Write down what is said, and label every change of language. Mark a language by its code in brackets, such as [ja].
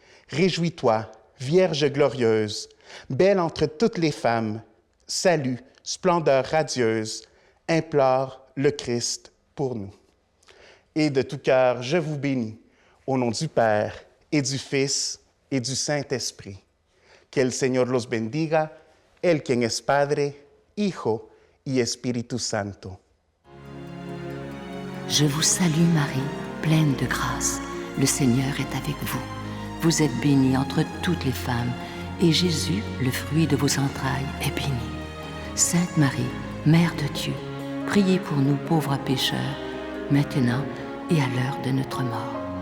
[fr] Réjouis-toi, Vierge glorieuse, belle entre toutes les femmes, salut, splendeur radieuse, implore le Christ pour nous. Et de tout cœur, je vous bénis, au nom du Père et du Fils et du Saint-Esprit. [es] Que el Señor los bendiga, el quien es Padre, Hijo y Espíritu Santo. [fr] Je vous salue Marie, pleine de grâce. Le Seigneur est avec vous. Vous êtes bénie entre toutes les femmes, et Jésus, le fruit de vos entrailles, est béni. Sainte Marie, Mère de Dieu, priez pour nous pauvres pécheurs, maintenant et à l'heure de notre mort.